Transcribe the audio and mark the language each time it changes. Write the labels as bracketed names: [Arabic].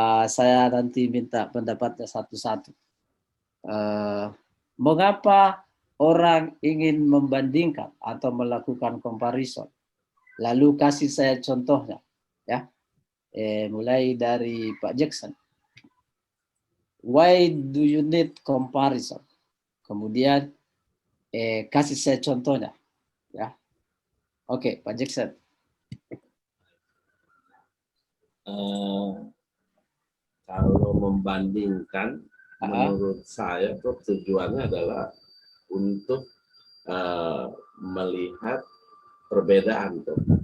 [Indonesian] Saya nanti minta pendapatnya satu-satu. Mengapa orang ingin membandingkan atau melakukan comparison? Lalu kasih saya contohnya, ya. Mulai dari Pak Jackson. [English] Why do you need comparison? [Indonesian] Kemudian kasih saya contohnya, ya. Oke, Pak Jackson. Kalau membandingkan, menurut saya tujuannya adalah untuk melihat perbedaan tuh.